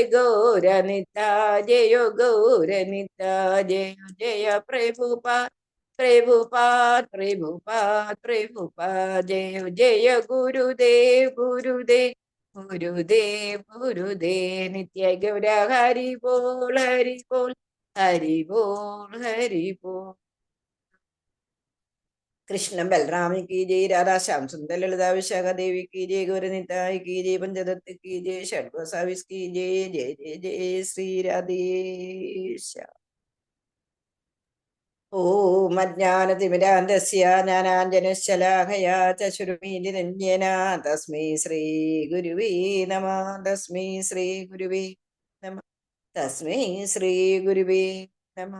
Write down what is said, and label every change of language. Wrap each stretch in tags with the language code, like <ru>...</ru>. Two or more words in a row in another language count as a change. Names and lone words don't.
<bn>গৌরনিতাই জয় গৌরনিতাই জয় জয় প্রভুপাদ প্রভুপাদ প্রভুপাদ প্রভুপাদ জয় জয় গুরুদেব গুরুদেব গুরুদেব গুরুদেব নিত্য গৌর হরি বোল হরি বোল হরি বোল হরি বোল.</bn> <hi>कृष्ण बलराम की जय, राधा श्याम सुंदर ललिता विशाखा देवी की जय, गौरनिताय की जय, पंचदत्त की जय, षड्वसाविस की जय. जय जय जय श्री राधेश.</hi> <sa>ഓം അജ്ഞാനതിമിരാന്തസ്യ ജ്ഞാനാഞ്ജനശലാഖയാ ചക്ഷുരുമീലിരഞ്ജന തസ്മൈ ശ്രീ ഗുരുവേ നമഃ. തസ്മൈ ശ്രീ ഗുരുവേ നമഃ. തസ്മൈ ശ്രീ ഗുരുവേ നമഃ.</sa>